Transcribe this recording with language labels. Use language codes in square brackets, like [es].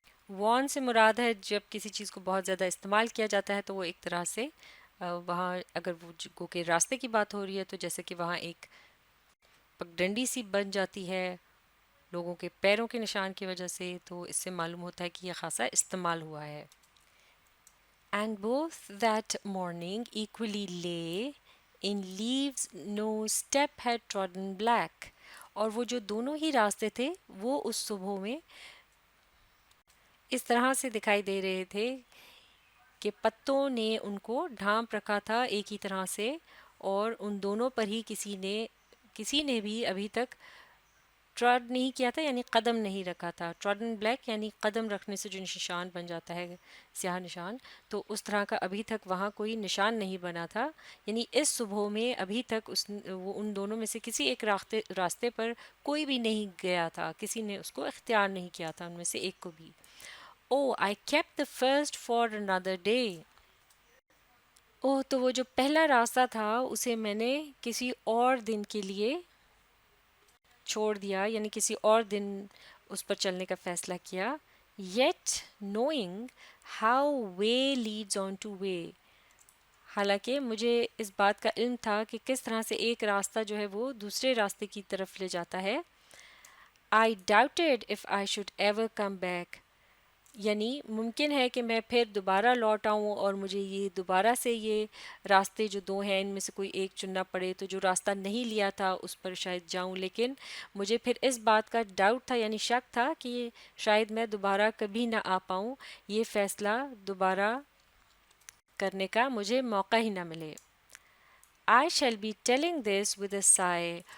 [ur] وان سے مراد ہے جب کسی چیز کو بہت زیادہ استعمال کیا جاتا ہے تو وہ ایک طرح سے وہاں اگر وہ گو کہ راستے کی بات ہو رہی ہے تو جیسے کہ وہاں ایک پگڈنڈی سی بن جاتی ہے لوگوں کے پیروں کے نشان کی وجہ سے، تو اس سے معلوم ہوتا ہے کہ یہ خاصا استعمال ہوا ہے. [en] And both that morning equally lay in leaves no step had trodden black. [ur] اور وہ جو دونوں ہی راستے تھے وہ اس صبح میں اس طرح سے دکھائی دے رہے تھے کہ پتوں نے ان کو ڈھانپ رکھا تھا ایک ہی طرح سے، اور ان دونوں پر ہی کسی نے بھی ابھی تک ٹراڈ نہیں کیا تھا، یعنی قدم نہیں رکھا تھا. ٹراڈن بلیک یعنی قدم رکھنے سے جو نشان بن جاتا ہے سیاہ نشان، تو اس طرح کا ابھی تک وہاں کوئی نشان نہیں بنا تھا. یعنی اس صبح میں ابھی تک وہ ان دونوں میں سے کسی ایک راستے پر کوئی بھی نہیں گیا تھا، کسی نے اس کو اختیار نہیں کیا تھا ان میں سے ایک کو بھی. [en] Oh, I kept the first for another day. [ur] تو وہ جو پہلا راستہ تھا اسے میں نے کسی اور دن کے لیے چھوڑ دیا، یعنی کسی اور دن اس پر چلنے کا فیصلہ کیا. [en] Yet knowing how way leads on to way. [ur] حالانکہ مجھے اس بات کا علم تھا کہ کس طرح سے ایک راستہ جو ہے وہ دوسرے راستے کی طرف لے جاتا ہے. [en] I doubted if I should ever come back. [ur] یعنی ممکن ہے کہ میں پھر دوبارہ لوٹ آؤں اور مجھے یہ دوبارہ سے یہ راستے جو دو ہیں ان میں سے کوئی ایک چننا پڑے، تو جو راستہ نہیں لیا تھا اس پر شاید جاؤں. لیکن مجھے پھر اس بات کا ڈاؤٹ تھا، یعنی شک تھا کہ شاید میں دوبارہ کبھی نہ آ پاؤں، یہ فیصلہ دوبارہ کرنے کا مجھے موقع ہی نہ ملے. [en] I shall be telling this with a sigh.